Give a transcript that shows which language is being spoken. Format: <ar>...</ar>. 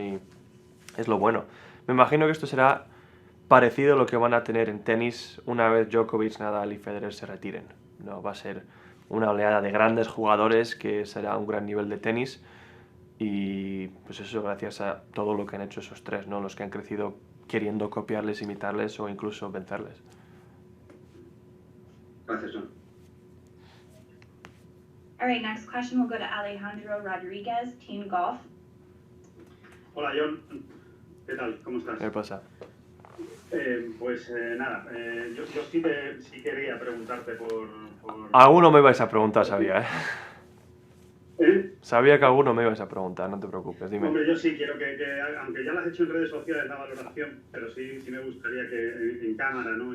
<es>Y es lo bueno. Me imagino que esto será parecido a lo que van a tener en tenis una vez Djokovic, Nadal y Federer se retiren, ¿no? Va a ser una oleada de grandes jugadores que será un gran nivel de tenis. Y pues eso gracias a todo lo que han hecho esos tres, ¿no? Los que han crecido queriendo copiarles, imitarles o incluso vencerles. Gracias, John.</es> <en>All right, next question will go to Alejandro Rodriguez, Team Golf.</en> <es>Hola, John. ¿Qué tal? ¿Cómo estás? ¿Qué pasa? Pues nada, yo sí quería preguntarte por... Alguno me ibas a preguntar, sabía, ¿eh? ¿Eh? Sabía que alguno me ibas a preguntar, no te preocupes, dime. Hombre, yo sí quiero que aunque ya lo has hecho en redes sociales la valoración, pero sí me gustaría que en cámara, ¿no?</es>